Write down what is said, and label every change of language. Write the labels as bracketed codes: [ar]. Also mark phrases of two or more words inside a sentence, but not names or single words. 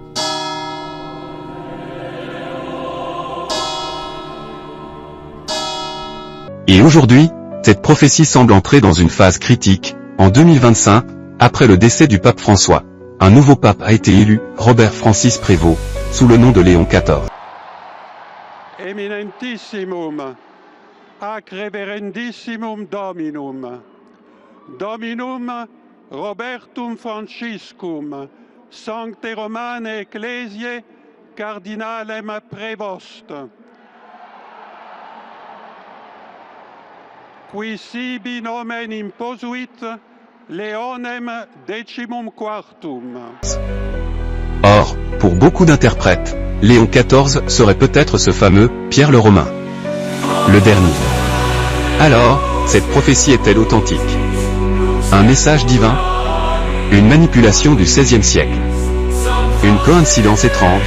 [fr] Et aujourd'hui, cette prophétie semble entrer dans une phase critique. En 2025, après le décès du pape François, un nouveau pape a été élu, Robert Francis Prévost, sous le nom de Léon XIV. [la] Eminentissimum, ac reverendissimum Dominum, Dominum Robertum Franciscum, Sancte Romane Ecclesiae, Cardinalem Prevost, qui sibi nomen imposuit, Leonem decimum quartum. [fr] Or, pour beaucoup d'interprètes, Léon XIV serait peut-être ce fameux Pierre le Romain. Le dernier. Alors, cette prophétie est-elle authentique? Un message divin? Une manipulation du XVIe siècle? Une coïncidence étrange?